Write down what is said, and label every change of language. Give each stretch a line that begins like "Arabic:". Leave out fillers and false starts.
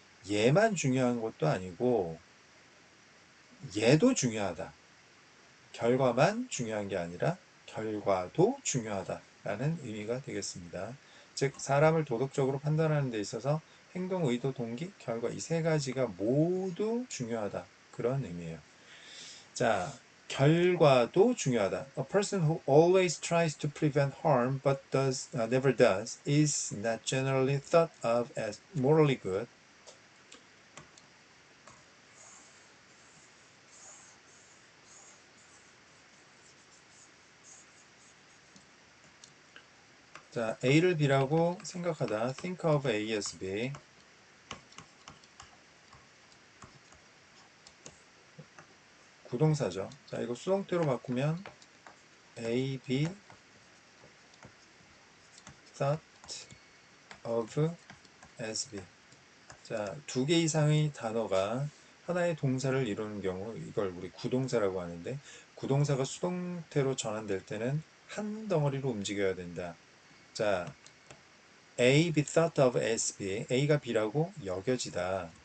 Korean: 얘만 중요한 것도 아니고 얘도 중요하다. 결과만 중요한 게 아니라 결과도 중요하다라는 의미가 되겠습니다. 즉 사람을 도덕적으로 판단하는 데 있어서 행동, 의도, 동기, 결과 이 세 가지가 모두 중요하다. 그런 의미예요. 자, 결과도 중요하다.
English: A person who always tries to prevent harm but never does is not generally thought of as morally good.
Korean: 자, A를 B라고 생각하다.
English: Think of A as B.
Korean: 구동사죠. 자, 이거 수동태로 바꾸면
English: A, B thought of as B.
Korean: 자, 두 개 이상의 단어가 하나의 동사를 이루는 경우 이걸 우리 구동사라고 하는데 구동사가 수동태로 전환될 때는 한 덩어리로 움직여야 된다.
English: 자, A be thought of as B.
Korean: A가 B라고 여겨지다.